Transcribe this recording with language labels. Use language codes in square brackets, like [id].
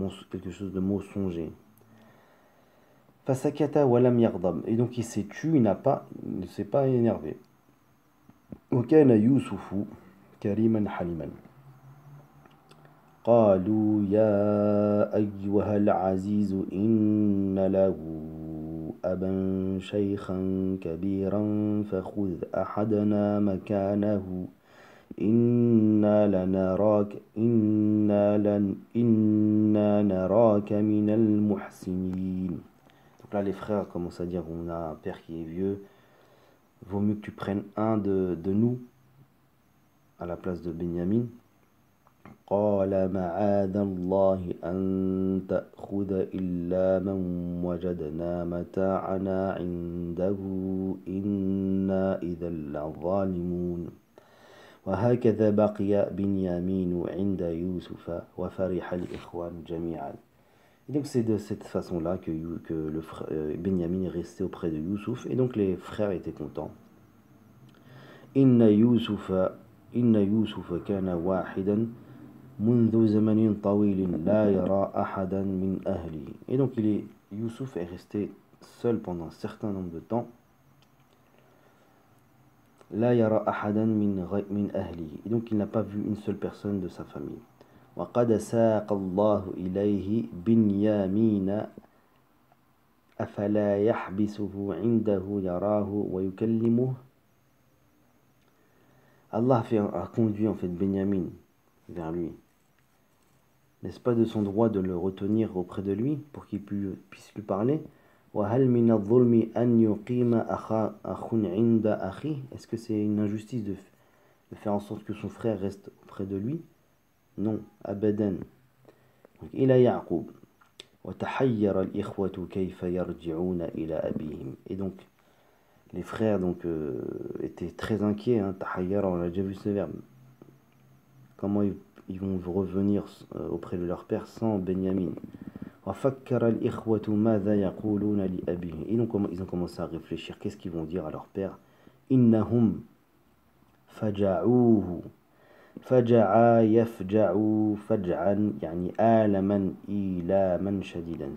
[fr] quelque chose de mensonger. [ar] Fasakata walam yaghdab. [fr] Et donc il s'est tu, il ne s'est pas énervé. [ar] وكان يوسف كريما حليما قالوا يا أيها العزيز إن له أبا شيخا كبيرا فخذ أحدنا مكانه إنا نراك من المحسنين. [fr] Donc là les frères commencent à dire on a un père qui est vieux, vaut mieux que tu prennes un de nous à la place de Benyamin. [ar] قال معاذ الله أن تأخذ إلا من وجدنا متاعنا عنده إنا إذا لظالمون وهكذا بقي بنيامين عند يوسف وفرح الإخوان جميعا. [fr] Et donc c'est de cette façon-là que Benyamin est resté auprès de Youssouf, et donc les frères étaient contents. [ar] Inna Yusufa kana wahidan منذ زمن طويل لا يرى أحدا من أهله. [fr] Et donc Youssouf est resté seul pendant un certain nombre de temps. [ar] لا يرى أحدا من أهله. [fr] Et donc il n'a pas vu une seule personne de sa famille. [ar] وقد ساق الله إليه بنيامين أفلا يحبسه عنده يراه ويكلمه. [fr] Allah a conduit en fait Benyamin vers lui. N'est-ce pas de son droit de le retenir auprès de lui pour qu'il puisse lui parler? [ar] وهل من الظلم أن يقيم أخ عند أخيه. [fr] Est-ce que c'est une injustice de faire en sorte que son frère reste auprès de lui? Non, [ar] abadan. إلى يعقوب وتحير الإخوة كيف يرجعون إلى أبيهم. [fr] Et donc les frères étaient très inquiets. Tahayyara, on a déjà vu ce verbe. Comment ils vont revenir auprès de leur père sans Benyamin. [ar] وفكر الإخوة ماذا يقولون لأبيهم. [fr] Et donc ils ont commencé à réfléchir. Qu'est-ce qu'ils vont dire à leur père? [ar] إنهم فجعوه فجعا يفجع فجعا يعني آلما إيلاما شديدا.